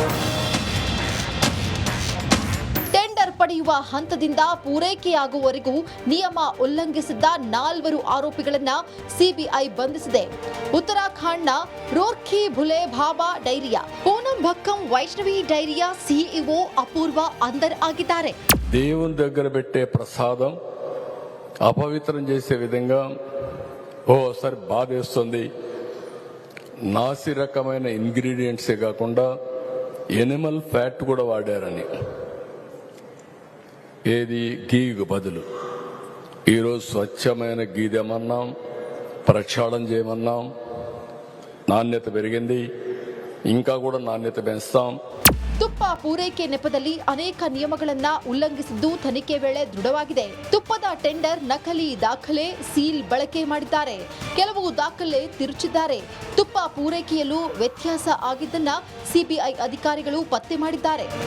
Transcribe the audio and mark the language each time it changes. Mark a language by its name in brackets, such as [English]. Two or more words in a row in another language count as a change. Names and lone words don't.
[Kannada] ಟೆಂಡರ್ ಪಡೆಯುವ ಹಂತದಿಂದ ಪೂರೈಕೆಯಾಗುವವರೆಗೂ ನಿಯಮ ಉಲ್ಲಂಘಿಸಿದ್ದ 4 ಆರೋಪಿಗಳನ್ನ ಸಿಬಿಐ ಬಂಧಿಸಿದೆ. ಉತ್ತರಾಖಂಡ್ನ ರೋರ್ಖಿ ಭುಲೆ ಭಾಬಾ ಡೈರಿಯಾ, ಪೂನಂ ಭಕ್ಕಂ ವೈಷ್ಣವಿ ಡೈರಿಯಾ ಸಿಇಒ ಅಪೂರ್ವ అందర్ ಆಗಿದ್ದಾರೆ. [Telugu] దేవుని దగ్గర పెట్టే ప్రసాదం అపవిత్రం చేసే విధంగా ఓసారి బాధేస్తుంది. నాసి రకమైన ఇంగ్రీడియంట్సే కాకుండా [English] animal fat [Telugu] కూడా వాడారని, ఏది గీకు బదులు. ఈరోజు స్వచ్ఛమైన గీ తెమన్నాం, ప్రక్షాళన చేయమన్నాం. నాణ్యత పెరిగింది, ఇంకా కూడా నాణ్యత పెంచుతాం. [Kannada] ತುಪ್ಪ ಪೂರೈಕೆ ನೆಪದಲ್ಲಿ ಅನೇಕ ನಿಯಮಗಳನ್ನ ಉಲ್ಲಂಘಿಸಿದ್ದು ತನಿಖೆ ವೇಳೆ ದೃಢವಾಗಿದೆ. ತುಪ್ಪದ ಟೆಂಡರ್ ನಕಲಿ ದಾಖಲೆ, ಸೀಲ್ ಬಳಕೆ ಮಾಡಿದ್ದಾರೆ. ಕೆಲವು ದಾಖಲೆ ತಿರುಚಿದ್ದಾರೆ. ತುಪ್ಪ ಪೂರೈಕೆಯಲ್ಲೂ ವ್ಯತ್ಯಾಸ ಆಗಿದ್ದನ್ನ ಸಿಬಿಐ ಅಧಿಕಾರಿಗಳು ಪತ್ತೆ ಮಾಡಿದ್ದಾರೆ.